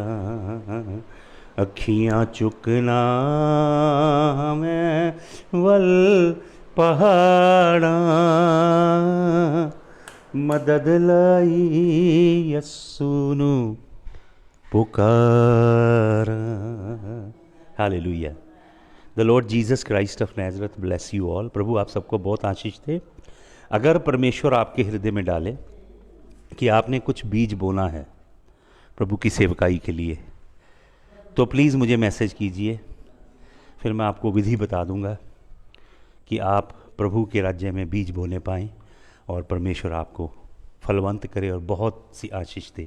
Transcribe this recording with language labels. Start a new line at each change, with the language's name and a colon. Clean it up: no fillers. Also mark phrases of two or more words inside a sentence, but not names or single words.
Punjabi: ਅੱਖੀਆਂ ਚੁੱਕਣਾ ਮੈਂ ਵੱਲ ਪਹਾੜਾ, ਮਦਦ ਲਈ ਯਿਸੂ ਨੂੰ ਪੁਕਾਰਾ। हालेलुया।
English: The Lord Jesus Christ of Nazareth bless you all.
Hindi: प्रभु आप सबको बहुत आशीष दे। अगर परमेश्वर आपके हृदय में डाले कि आपने कुछ बीज बोना है प्रभु की सेवकाई के लिए, तो प्लीज़ मुझे मैसेज कीजिए, फिर मैं आपको विधि बता दूंगा कि आप प्रभु के राज्य में बीज बोने पाएँ और परमेश्वर आपको फलवंत करे और बहुत सी आशीष दे।